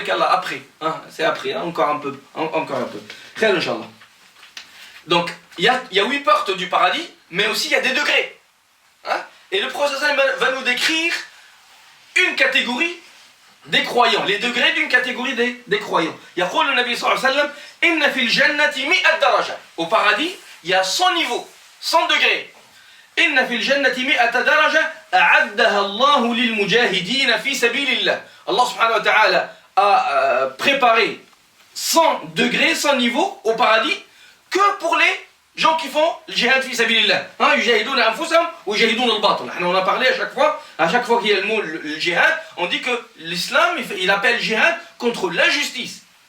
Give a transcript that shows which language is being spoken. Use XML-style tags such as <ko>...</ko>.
<fr>Après, c'est après, encore un peu. Très Inch'Allah. Donc il y a 8 portes du paradis, mais aussi il y a des degrés. Et le prophète va nous décrire une catégorie des croyants, les degrés d'une catégorie des croyants.</fr> <ar>يقول النبي صلى الله عليه وسلم إن في الجنة 100 درجة.</ar> <fr>Au paradis, il y a 100 niveaux, 100 degrés.</fr> <ar>إن في الجنة 100 درجة أعدها الله للمجاهدين في سبيل الله.</ar> <fr>Allah subhanahu wa ta'ala a préparé 100 degrés, 100 niveaux au paradis que pour les gens qui font le jihad fi sabilillah.</fr> <ar>Yujahiduna anfusahum wa yujahiduna al-batil.</ar> <fr>On a parlé à chaque fois qu'il y a le mot le jihad, on dit que l'islam il appelle jihad contre l'injustice.</fr>